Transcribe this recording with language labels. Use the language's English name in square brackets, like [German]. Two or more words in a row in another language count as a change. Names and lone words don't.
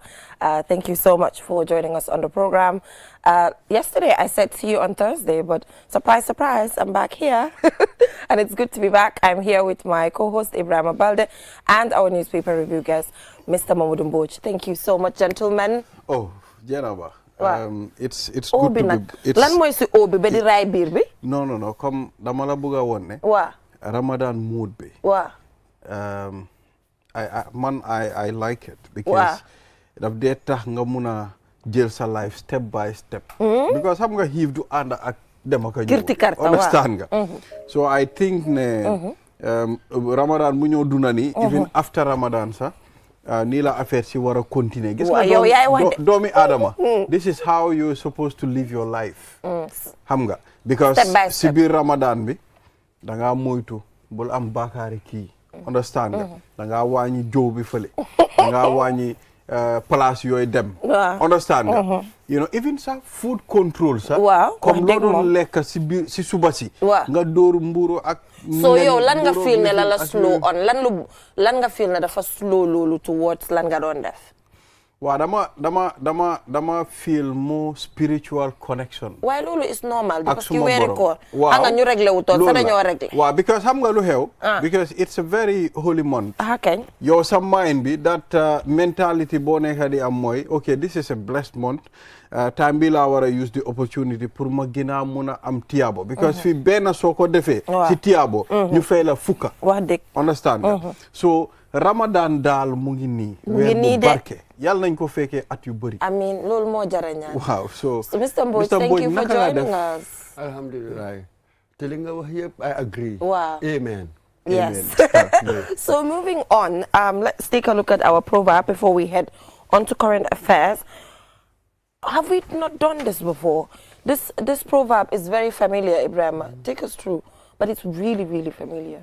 [English] Thank you so much for joining us on the program. Yesterday, I said see you on Thursday, but surprise, surprise, I'm back here. And it's good to be back. I'm here with my co-host, Ibrahim Balde, and our newspaper review guest, Mr. Mamadou Mbodj. Thank you so much, gentlemen. Oh, Jenna, it's good to be... [Wolof] Lan moy si obi be di ray bir bi? [English] No. [Wolof] Comme dama la buga won ne. Wa. Ramadan mood bi. Wa. [English] I like it because [Wolof] daf dee tax nga muna jël sa [English] life step by step. [Wolof] Because xam nga xiif du ànd ak dem ak ñëw. Understand nga. [English] So I think [Wolof] ne Ramadan mu ñëw duna ni [English] even after Ramadan [Wolof] sax nii la affaire si war a continuer. Gis nga doomi Adama. [English] This is how you're supposed to live your life. [Wolof] Xam nga because si biir Ramadan bi da nga moytu bul am bakaari kii. Understand nga da nga wàññi jow bi fële da nga wàññi place yooyu dem understand nga [English] you know [Wolof] even sa [English] food control [Wolof] sa comme loo doon lekk si biir si suba si nga dóoru mburu ak so yow lan nga feel ne la slow on lan nga feel ne dafa slow loolu towards lan nga doon def waaw dama [English] feel more spiritual connection. [Wolof] waaye loolu [English] is normal [Wolof] because ki weeri koor xam nga ñu réglé wu toon sa dañoo réglé [English] waaw because [Wolof] xam nga lu xew [English] because it's a very holy month [Wolof] kañ yow sa mind bi [English] that mentality [Wolof] boo nekk di am mooy [English] okay this is a blessed month [Wolof] time bi laa war a [English] use the opportunity [Wolof] pour ma gën a mun a am tiyaabo because fi benn soo ko defee si tiyaabo ñu fay la fukka wax dëgg understand so Ramadan daal mu ngi nii weer bu barke yàlla nañ ko fekkee at yu bëri amiin loolu moo jara ñaan waaw so [English] Mr. Mbodj thank you for joining us [Wolof] alhamdulillah te li nga wax yëpp [English] I agree wow amen yes so moving on let's take a look at our proverb before we head on to current affairs. Have we not done this before? This proverb is very familiar, Ibrahim. Take us through, but it's really, really familiar.